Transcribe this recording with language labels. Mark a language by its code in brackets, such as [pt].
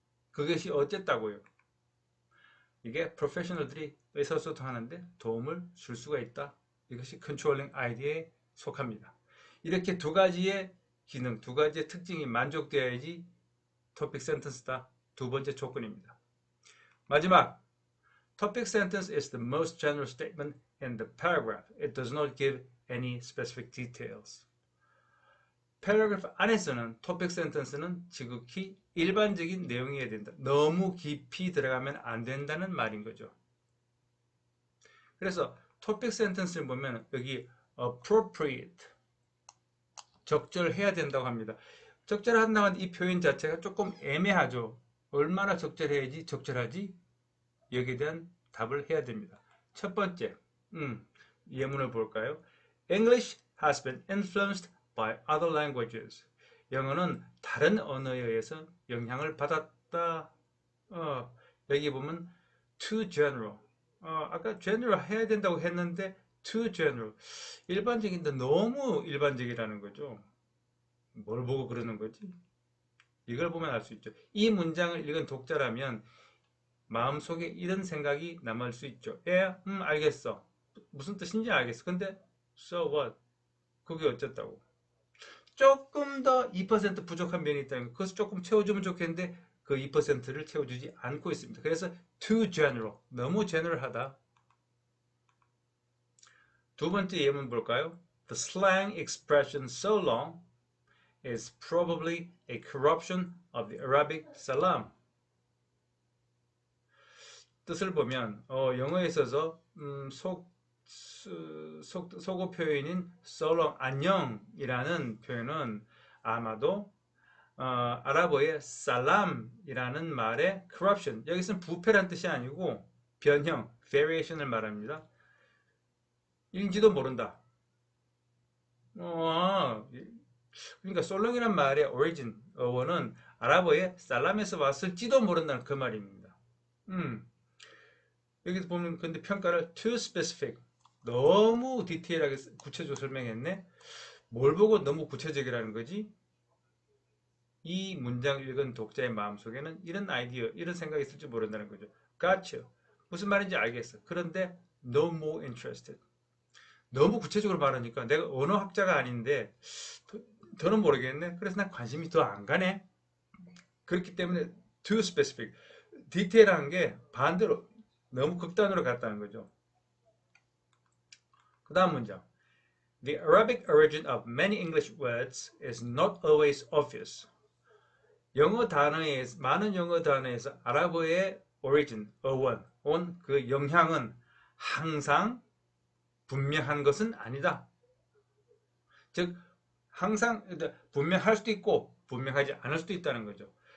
[ko] 그것이 어쨌다고요? 이게 프로페셔널들이 의사소통하는데 도움을 줄 수가 있다. 이것이 컨트롤링 아이디어에 속합니다. 이렇게 두 가지의 기능, 두 가지의 특징이 만족되어야지 토픽 센텐스다. 두 번째 조건입니다. [en] 마지막, topic sentence is the most general statement in the paragraph. It does not give any specific details. [ko] 패러그래프 안에서는 토픽 센텐스는 지극히 일반적인 내용이어야 된다. 너무 깊이 들어가면 안 된다는 말인 거죠. 그래서 토픽 센텐스를 보면 여기 appropriate, 적절해야 된다고 합니다. 적절한다는 이 표현 자체가 조금 애매하죠. 얼마나 적절해야지 적절하지? 여기에 대한 답을 해야 됩니다. 첫 번째, 예문을 볼까요? [en] English has been influenced by other languages. [ko] 영어는 다른 언어에 의해서 영향을 받았다. 여기 보면 too general. 아까 general 해야 된다고 했는데 too general. 일반적인데 너무 일반적이라는 거죠. 뭘 보고 그러는 거지? 이걸 보면 알 수 있죠. 이 문장을 읽은 독자라면 마음속에 이런 생각이 남을 수 있죠. 알겠어. 무슨 뜻인지 알겠어. 근데 so what? 그게 어쨌다고. 조금 더 2% 부족한 면이 있다는 거. 그것을 조금 채워주면 좋겠는데 그 2%를 채워주지 않고 있습니다. [en] 그래서 too general. [ko] 너무 general하다. 두 번째 예문 볼까요? [en] The slang expression so long is probably a corruption of the Arabic salam. [ko] 뜻을 보면 영어에 있어서 속어 표현인 so long, 안녕이라는 표현은 아마도 아랍어의 살람이라는 말의 corruption, 여기서는 부패란 뜻이 아니고 변형, variation을 말합니다. 인지도 모른다. 그러니까 솔롱이란 말의 origin, 어원은 아랍어의 살람에서 왔을지도 모른다는 그 말입니다. 여기서 보면 근데 평가를 too specific, 너무 디테일하게 구체적으로 설명했네. 뭘 보고 너무 구체적이라는 거지? 이 문장을 읽은 독자의 마음속에는 이런 아이디어, 이런 생각이 있을지 모른다는 거죠. Gotcha. 무슨 말인지 알겠어. [en] 그런데 no more interested. [ko] 너무 구체적으로 말하니까 내가 언어학자가 아닌데 더는 모르겠네. 그래서 난 관심이 더 안 가네. 그렇기 때문에 too specific. 디테일한 게 반대로 너무 극단으로 갔다는 거죠. 그 다음 문장. [en] The Arabic origin of many English words is not always obvious. [ko] 영어 단어에 많은 영어 단어에서 아랍어의 origin, 어원, 온 그 영향은 항상 분명한 것은 아니다. 즉 항상 분명할 수도 있고 분명하지 않을 수도 있다는 거죠.